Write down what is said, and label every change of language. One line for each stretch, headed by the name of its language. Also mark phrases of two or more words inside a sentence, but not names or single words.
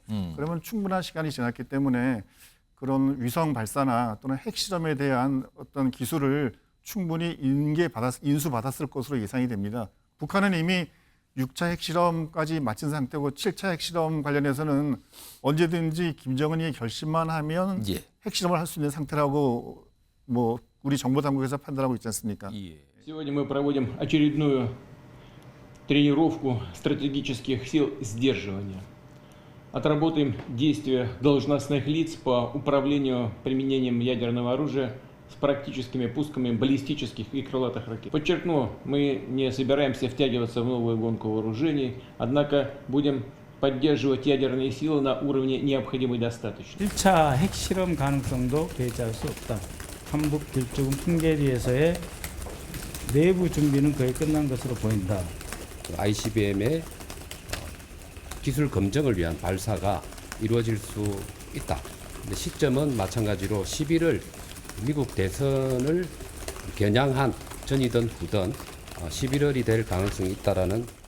Korean: 그러면 충분한 시간이 지났기 때문에 그런 위성 발사나 또는 핵실험에 대한 어떤 기술을 충분히 인수받았을 것으로 예상이 됩니다. 북한은 이미 6차 핵실험까지 마친 상태고 7차 핵실험 관련해서는 언제든지 김정은이 결심만 하면 예. 핵실험을 할 수 있는 상태라고 뭐 우리 정보 당국에서 판단하고 있지 않습니까? 예.
Russian: Сегодня мы проводим очередную тренировку стратегических сил сдерживания. Отработаем действия должностных лиц по управлению применением ядерного оружия с практическими пусками баллистических и крылатых ракет. Подчеркну, мы не собираемся втягиваться в новую гонку вооружений, однако будем поддерживать ядерные силы на уровне необходимой достаточности.
Korean: 1차 핵실험 가능성도 배제할 수 없다. 한북 길쭉은 풍계리에서의 내부 준비는 거의 끝난 것으로 보인다. ICBM의 기술 검증을 위한 발사가 이루어질 수 있다. 근데 시점은 마찬가지로 11월 미국 대선을 겨냥한 전이든 후든 11월이 될 가능성이 있다라는.